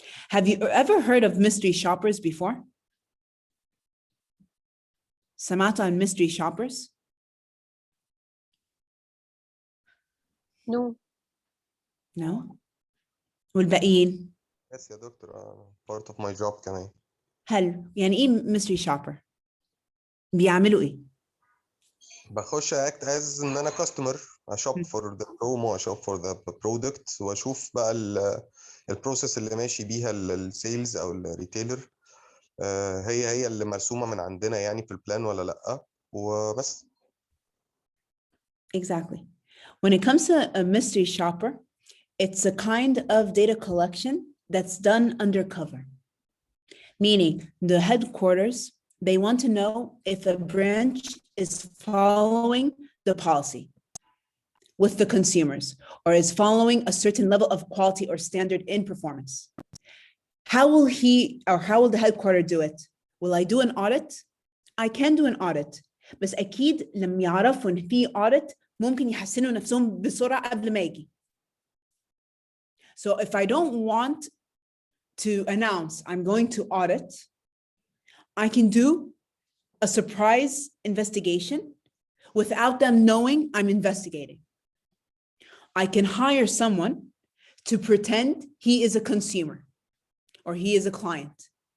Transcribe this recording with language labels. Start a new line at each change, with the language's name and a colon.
English: Have you ever heard of mystery shoppers before?
Arabic: سمعتوا عن mystery shoppers?
English: No. No?
Arabic: والباقيين؟
English: Yes
Arabic: يا دكتور,
English: part of my job
Arabic: كمان. حلو. يعني ايه mystery shopper؟ بيعملوا ايه؟ بخش
English: act as
Arabic: ان انا customer, اشوب
English: for the promo,
Arabic: اشوب
English: for the product,
Arabic: واشوف بقى البروسيس اللي ماشي بيها السيلز او الريتيلر, هي اللي مرسومه من عندنا يعني في البلان ولا لا, وبس.
English: Exactly. When it comes to a mystery shopper, it's a kind of data collection that's done undercover. Meaning the headquarters, they want to know if a branch is following the policy with the consumers or is following a certain level of quality or standard in performance. How will the headquarter do it? Will I do an audit? I can do an audit,
Arabic: بس أكيد لما يعرفوا إن في audit ممكن يحسنوا نفسهم بسرعة قبل ما يجي.
English: So if I don't want to announce I'm going to audit, I can do a surprise investigation without them knowing I'm investigating. I can hire someone to pretend he is a consumer or he is a client.